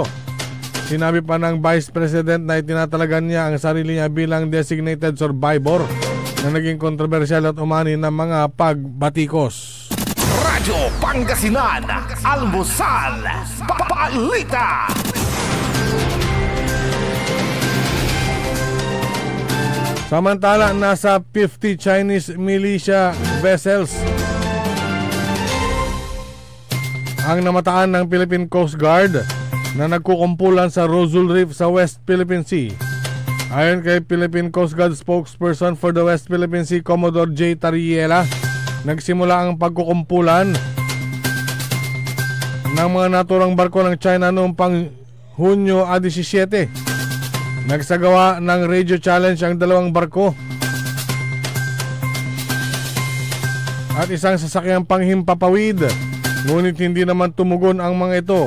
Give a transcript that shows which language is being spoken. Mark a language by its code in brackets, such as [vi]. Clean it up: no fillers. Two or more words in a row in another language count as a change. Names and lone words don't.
[tl] Sinabi pa ng Vice President na itinatalagan niya ang sarili niya bilang [en] designated survivor [tl] na naging kontrobersyal at umani ng mga pagbatikos. Radyo Pangasinan, almusal balita. Samantala, nasa 50 [en] Chinese militia vessels [tl] ang namataan ng Philippine Coast Guard na nagkukumpulan sa Rosal Reef sa West Philippine Sea. Ayon kay Philippine Coast Guard [en] spokesperson for the [tl] West Philippine Sea, Commodore J. Tariela, nagsimula ang pagkukumpulan ng mga naturang barko ng China noong pang Hunyo 17. Nagsagawa ng [en] radio challenge [tl] ang dalawang barko at isang sasakyang panghimpapawid, ngunit hindi naman tumugon ang mga ito.